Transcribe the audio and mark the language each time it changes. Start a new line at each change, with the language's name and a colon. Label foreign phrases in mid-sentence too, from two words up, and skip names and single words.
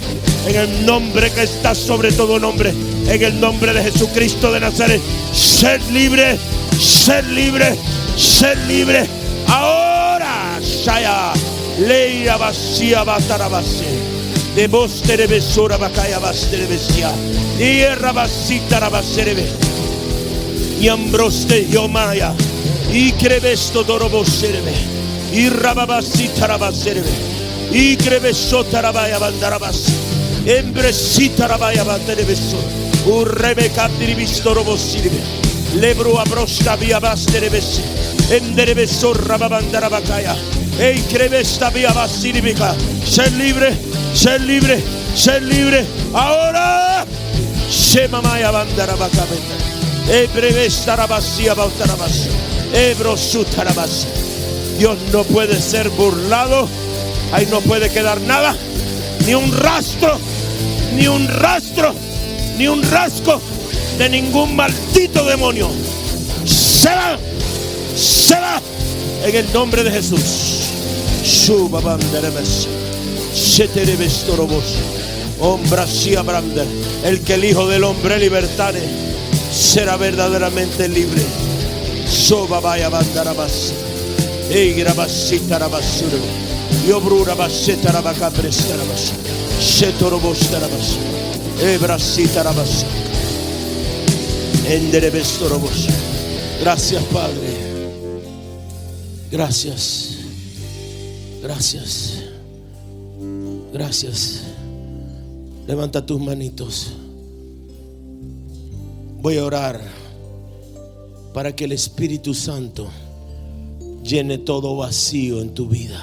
Spanish: En el nombre que está sobre todo nombre, en el nombre de Jesucristo de Nazaret, ser libre, ser libre, ser libre. Ahora, Shaya, Leia vacía, batarabase, de vos terebesora, bacaya basterebesia, tierra vasita, rabaserebe, y ambroste, yomaya, y crevesto, doroboserebe, y rababasita, rabaserebe, y crevesto, tarabaya, bandarabase. Embresita rabaya baterebeso, urrebe captiribisto robosirbe, lebro abrosta via basterebesi, enderebeso rababandarabacaya, ei crevesta via basiribica. Ser libre, ser libre, ser libre. Ahora, se mamaya bandarabacamenta, ebrevesta rabasia bautarabas, ebrosutarabas. Dios no puede ser burlado, ahí no puede quedar nada. Ni un rastro, ni un rastro, ni un rasgo de ningún maldito demonio. Se va, se va, en el nombre de Jesús. El que el Hijo del Hombre libertare será verdaderamente libre. Sobabaya bandarabas, eigrabasita rabasura. Yobrura baseta rabaca prestarabas, shetorobostarabas, ebrasitarabas, enderebestorobos. Gracias, Padre. Gracias. Gracias. Gracias. Levanta tus manitos. Voy a orar para que el Espíritu Santo llene todo vacío en tu vida.